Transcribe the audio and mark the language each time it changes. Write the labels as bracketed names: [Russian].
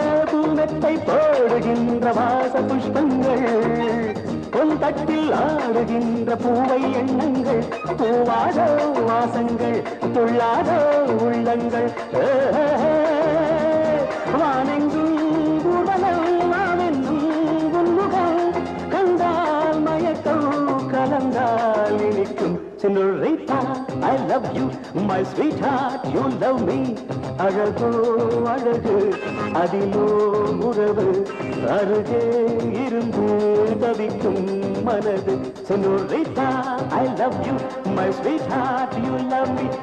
[Tamil] பூனத்தை போடுகின்ற வாச புஷ்பங்கள், பொன் தட்டில் ஆடுகின்ற பூவை எண்ணங்கள். பூவாதோ வாசங்கள், துள்ளாதோ உள்ளங்கள். வானெங்கும் ஊர்வலம், கண்டால் மயக்கம், கலந்தால் இனிக்கும். [English] Senorita, I love you, my sweetheart, you love me. [Tamil] அழகோ அழகு, அதிலோ உறவு, அருகே இருந்து தவிக்கும் மனது. [English] Senorita, I love you, my sweetheart, you love me.